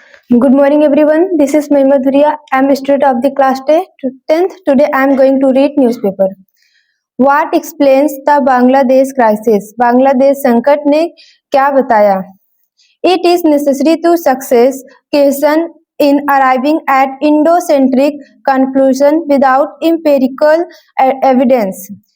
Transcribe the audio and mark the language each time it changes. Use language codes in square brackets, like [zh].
[en] Good morning everyone, this is Mahima Dhuria. I am a student of the class 10th. Today I am going to read newspaper. What explains the Bangladesh crisis? [hi] Bangladesh संकट ने क्या बताया? [en] It is necessary to success question in arriving at Indo-centric conclusion without empirical evidence.